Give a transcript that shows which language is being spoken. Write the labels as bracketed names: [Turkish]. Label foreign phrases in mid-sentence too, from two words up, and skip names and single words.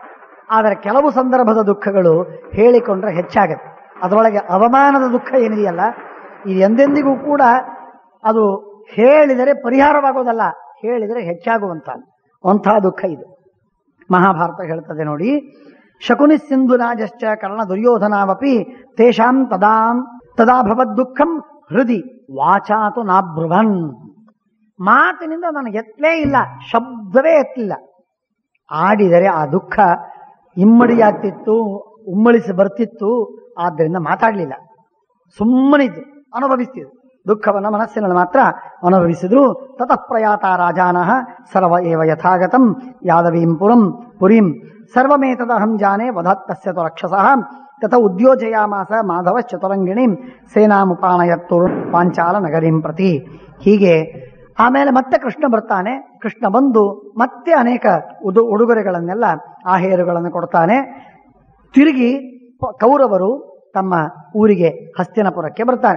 [Kannada] ಆದರೆ ಕೆಲವು ಸಂದರ್ಭದ ದುಃಖಗಳು ಹೇಳಿಕೊಂಡ್ರೆ ಹೆಚ್ಚಾಗತ್ತೆ. ಅದರೊಳಗೆ ಅವಮಾನದ ದುಃಖ ಏನಿದೆಯಲ್ಲ, ಇದು ಎಂದೆಂದಿಗೂ ಕೂಡ ಅದು ಹೇಳಿದರೆ ಪರಿಹಾರವಾಗೋದಲ್ಲ, ಹೇಳಿದರೆ ಹೆಚ್ಚಾಗುವಂತಹ ದುಃಖ ಇದು. ಮಹಾಭಾರತ ಹೇಳ್ತದೆ ನೋಡಿ, [Sanskrit] ಶಕುನಿ ಸಿಂಧು ರಾಜಶ್ಚ ಕರ್ಣ ದುರ್ಯೋಧನಾವಪಿ ತೇಷಾಂ ತದಾ ಭವದ್ ದುಃಖಂ ಹೃದಿ ವಾಚಾತು ನಾಬ್ರುವನ್. [Kannada] ಮಾತಿನಿಂದ ನನಗೆ ಎತ್ತಲೇ ಇಲ್ಲ, ಶಬ್ದವೇ ಎತ್ತಲಿಲ್ಲ. ಆಡಿದರೆ ಆ ದುಃಖ ಇಮ್ಮಡಿಯಾಗ್ತಿತ್ತು, ಉಮ್ಮಳಿಸಿ ಬರ್ತಿತ್ತು. ಆದ್ದರಿಂದ ಮಾತಾಡಲಿಲ್ಲ, ಸುಮ್ಮನಿದ್ದು ಅನುಭವಿಸ್ತಿದ್ರು. ದುಃಖವನ್ನು ಮನಸ್ಸಿನಲ್ಲಿ ಮಾತ್ರ ಅನುಭವಿಸಿದ್ರು. [Sanskrit] ತತಃ ಪ್ರಯಾತ ರಾಜಾನಃ ಸರ್ವ ಏವ ಯಥಾಗತಂ ಯಾದವೀಂ ಪುರೀಂ ಸರ್ವಮೇತದಹಂ ಜಾನೆ ವಧತ್ತಸ್ಯ ತು ರಕ್ಷಸಃ ತತ ಉದ್ಯೋಜಯಾಮಾಸ ಮಾಧವಶ್ಚತುರಂಗಿಣೀಂ ಸೇನಾಮುಪಾನಯತ್ತು ಪಾಂಚಾಲ ನಗರೀಂ ಪ್ರತಿ. [Kannada] ಹೀಗೆ ಆಮೇಲೆ ಮತ್ತೆ ಕೃಷ್ಣ ಬರ್ತಾನೆ. ಕೃಷ್ಣ ಬಂದು ಮತ್ತೆ ಅನೇಕ ಉಡುಗೊರೆಗಳನ್ನೆಲ್ಲ ಆಹೇರುಗಳನ್ನು ಕೊಡ್ತಾನೆ. ತಿರುಗಿ ಕೌರವರು ತಮ್ಮ ಊರಿಗೆ ಹಸ್ತಿನಪುರಕ್ಕೆ ಬರ್ತಾರೆ.